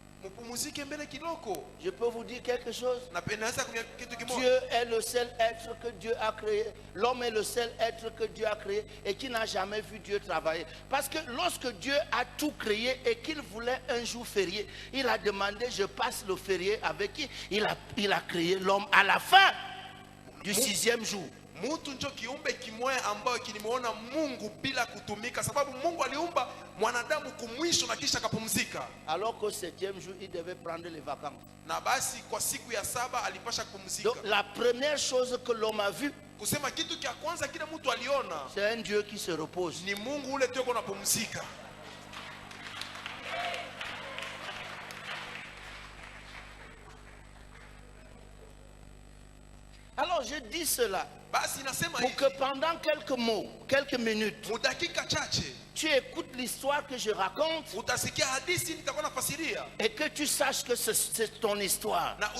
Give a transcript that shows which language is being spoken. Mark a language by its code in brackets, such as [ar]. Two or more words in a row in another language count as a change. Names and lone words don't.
[fr] Je peux vous dire quelque chose. Dieu est le seul être que Dieu a créé. L'homme est le seul être que Dieu a créé et qui n'a jamais vu Dieu travailler. Parce que lorsque Dieu a tout créé et qu'il voulait un jour férié, il a demandé, je passe le férié avec qui? Il a créé l'homme à la fin du 6e jour. [sw] Mtu njo kiumbe kimwe ambayo kilimuona Mungu bila kutumika, sababu Mungu aliumba mwanadamu kumwisho na kisha kapumzika. [fr] Alors qu'au 7e jour il devait prendre les vacances. [sw] Na basi kwa siku ya 7 alipasha kupumzika. [fr] Donc la première chose que l'homme a vu, [sw] kusema kitu kia kwanza kile mtu aliona, [fr] c'est un Dieu qui se repose. [sw] Ni Mungu ule tu kuna pumzika. [fr] Alors je dis cela pour que pendant quelques minutes, tu écoutes l'histoire que je raconte et que tu saches que c'est ton histoire.